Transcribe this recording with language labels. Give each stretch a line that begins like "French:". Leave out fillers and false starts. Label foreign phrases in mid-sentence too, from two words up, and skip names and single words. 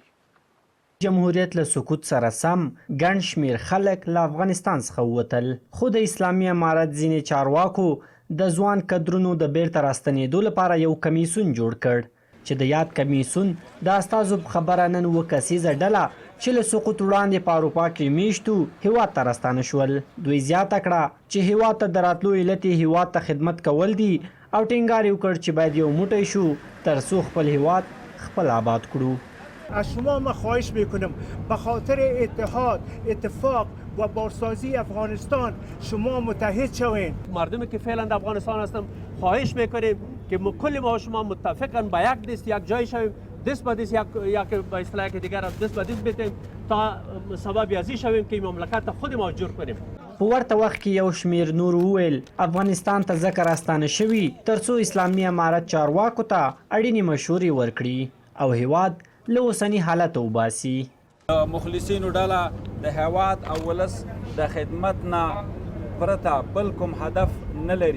Pashto: جمهوریت له سقوط سره سم ګڼ شمېر خلک له افغانستان څخه ووتل، خو د اسلامي امارت ځینې چارواکو د ځوان کدرونو د بیرته راستنېدو لپاره یو کمیسیون جوړ کړ چې د یاد کمیسیون د استازو په خبره نن اووه کسیزه ډله چې له سقوط وړاندې په اروپا کې میشتو هیواد ته راستانه شول. دوی زیاته کړه چې هیواد ته د راتلو علت یې هیواد ته خدمت کول دي او ټینګار یې وکړ چې باید یو موټی شو تر څو خپل هیواد خپل آباد کړو.
Persian: از شما من خواهش میکنم به خاطر اتحاد، اتفاق و بازسازی افغانستان شما متحد شوین. مردمی که فعلا در افغانستان هستم خواهش میکنیم که کل ما شما متفقاً به یک دست یک جای شویم، دست به دست یک به اصطلاح دیگر دست به دست بتیم تا سبب ازی شویم که مملکت خود ما جور کنیم.
Pashto: په ورته وخت کې یو شمیر نور وویل افغانستان ته ځکه راستانه شوي ترڅو اسلامي امارت چارواکو ته اړینې مشورې ورکړي او هیواد له اوسني حالته وباسي. مخلصینو ډله د هیواد او ولس د خدمت نه پرته بل کوم هدف نه لري.